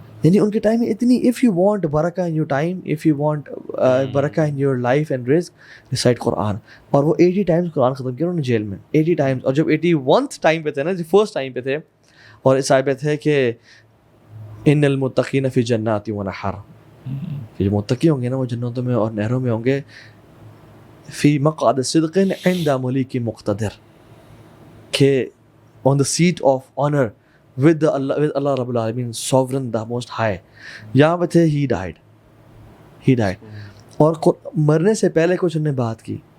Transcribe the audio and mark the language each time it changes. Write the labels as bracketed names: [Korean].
[Urdu] یعنی ان کے ٹائم میں اتنی, [English] If you want برکہ in your time, if you want برکہ in your life and رزق, recite Quran. [Urdu] اور وہ 80 ٹائمز قرآن ختم کیا انہوں نے جیل میں, 80 ٹائمز. اور جب 81th ٹائم پہ تھے نا, فرسٹ ٹائم پہ تھے, اور اس آیت پہ تھے کہ [Arabic] ان المتقین فی جنات و نہر, [Urdu] کہ جو متقی ہوں گے نا وہ جنتوں میں اور نہروں میں ہوں گے. [Arabic] فی مقعد صدق عند ملیک مقتدر, [English] کہ on the seat of honor with Allah رب العالمین, sovereign, the most high. [Urdu] یہاں پہ تھے [English] he died. [Urdu] اور مرنے سے پہلے کچھ انہوں نے بات کی.